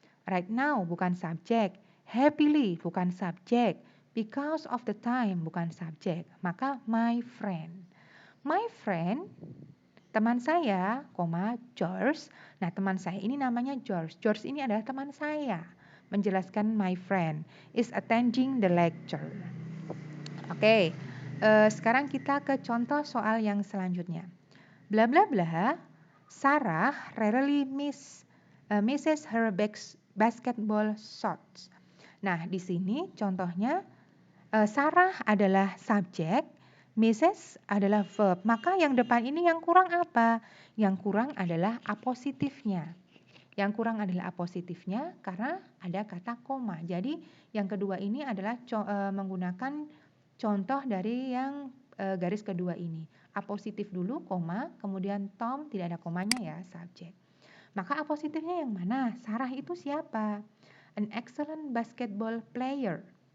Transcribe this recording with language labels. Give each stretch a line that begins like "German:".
Indonesian: Right now bukan subjek, happily bukan subjek, because of the time bukan subjek. Maka my friend. My friend, teman saya, George. Nah, teman saya ini namanya George. George ini adalah teman saya. Menjelaskan
English: my friend is attending the lecture.
Indonesian: Oke, sekarang kita ke contoh soal yang selanjutnya.
English: Bla bla bla, Sarah rarely misses her basketball shots.
Indonesian: Nah, di sini contohnya Sarah adalah subjek, misses adalah verb. Maka yang depan ini yang kurang apa? Yang kurang adalah apositifnya. Yang kurang adalah apositifnya karena ada kata koma. Jadi yang kedua ini adalah menggunakan contoh dari yang garis kedua ini. Apositif dulu, koma, kemudian Tom tidak ada komanya ya, subjek. Maka apositifnya yang mana? Sarah itu siapa?
English: An excellent basketball player.